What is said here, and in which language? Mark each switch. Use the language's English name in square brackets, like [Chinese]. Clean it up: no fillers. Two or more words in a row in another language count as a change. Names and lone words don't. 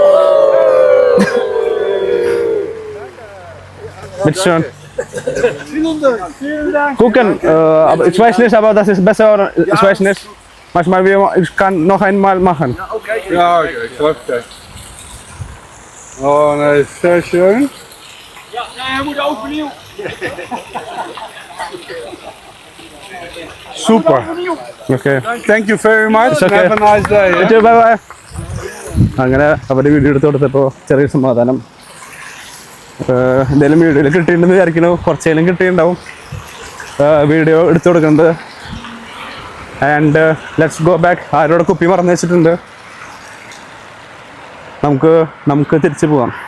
[German] Bitte schön. Gucken, aber ich weiß nicht, aber das ist besser oder ich weiß nicht. Manchmal ich kann noch einmal machen. Ja, okay. [Dutch] Klopt. Oh, nee, [German] sehr schön. [Dutch] Ja, hij moet overnieuw. Super. Okay. [English] Thank you very much. It's okay. Have a nice day. Bye bye. [Malayalam] അങ്ങനെ അവരുടെ വീഡിയോ എടുത്ത് കൊടുത്തപ്പോൾ ചെറിയ സമാധാനം. എന്തായാലും വീഡിയോയിൽ കിട്ടിയിട്ടുണ്ടെന്ന് വിചാരിക്കുന്നു. കുറച്ചേലും കിട്ടിയിട്ടുണ്ടാവും വീഡിയോ എടുത്തു കൊടുക്കുന്നത്. [English] And let's go back. [Malayalam] ആരോടെ കുപ്പി മറന്നു വെച്ചിട്ടുണ്ട്. നമുക്ക് തിരിച്ചു പോവാം.